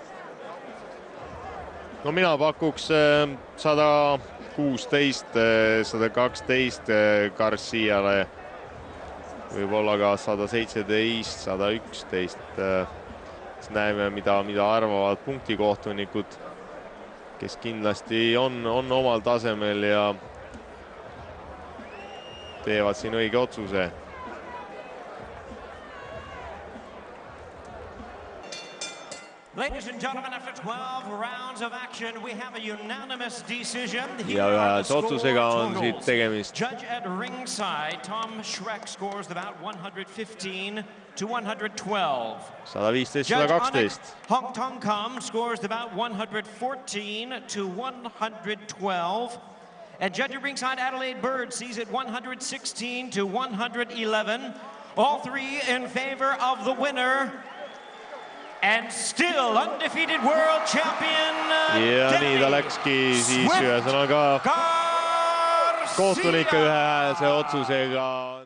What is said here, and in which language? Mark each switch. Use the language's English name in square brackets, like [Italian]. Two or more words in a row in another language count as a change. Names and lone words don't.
[Estonian] No mina pakuks 116, 112 Garciale, võib-olla ka 117, 111. Näeme, mida arvavad punktikohtunikud, kes kindlasti on omal tasemel ja teevad siin õige otsuse. [English] Ladies and gentlemen, after 12 rounds of action, we have a unanimous decision. [Estonian] Ja ühes otsusega on siit tegemist. [English] Judge at ringside, Tom Schreck scores about 115 to 112. 115-112. Hong Tong Kam scores about 114 to 112. And judge at ringside, Adelaide Bird sees it 116 to 111. All three in favor of the winner. And still undefeated world champion. [Estonian] Ja nii ta läkski siis ühesõnaga kohtunike ühehäälse otsusega.